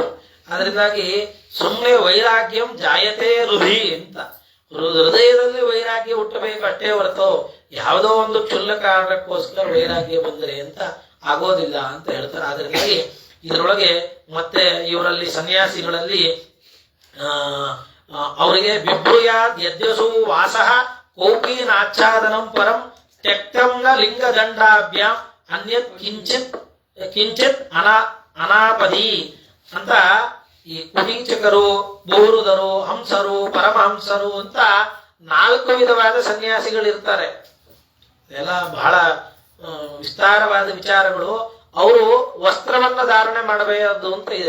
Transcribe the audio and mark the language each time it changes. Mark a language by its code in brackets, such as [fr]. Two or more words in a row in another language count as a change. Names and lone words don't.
[kn] ಅದರಿಂದಾಗಿ ಸುಮ್ಮನೆ [sa] ವೈರಾಗ್ಯಂ ಜಾಯತೆ ಹೃದಯ [kn] ಅಂತ, ಹೃದಯದಲ್ಲಿ ವೈರಾಗ್ಯ ಹುಟ್ಟಬೇಕು ಅಷ್ಟೇ ಹೊರತು ಯಾವುದೋ ಒಂದು ಕ್ಷುಲ್ಲ ಕಾರಣಕ್ಕೋಸ್ಕರ ವೈರಾಗ್ಯ ಬಂದರೆ ಅಂತ ಆಗೋದಿಲ್ಲ ಅಂತ ಹೇಳ್ತಾರೆ. ಅದರಿಂದಾಗಿ ಇದರೊಳಗೆ ಮತ್ತೆ ಇವರಲ್ಲಿ ಸನ್ಯಾಸಿಗಳಲ್ಲಿ ಅವರಿಗೆ [sa] ಬಿಭ್ರೂಯಾದ್ ಯದ್ಯಸು ವಾಸಃ ಕೋಪಿ ನಾಚ್ಛಾದನಂ ಪರಂ ತ್ಯಕ್ತಂ ನ ಲಿಂಗದಂಡಾಭ್ಯಾಂ ಅನ್ಯತ್ ಕಿಂಚಿತ್ ಅನಾಪದಿ [kn] ಅಂತ ಈ ಕುಟೀಚಕರು, ಬಹುರುದರು, ಹಂಸರು, ಪರಮಹಂಸರು ಅಂತ 4 ವಿಧವಾದ ಸನ್ಯಾಸಿಗಳಿರ್ತಾರೆ. ಇದೆಲ್ಲ ಬಹಳ ವಿಸ್ತಾರವಾದ ವಿಚಾರಗಳು. ಅವರು ವಸ್ತ್ರವನ್ನ ಧಾರಣೆ ಮಾಡಬೇಕು ಅಂತ ಇದೆ.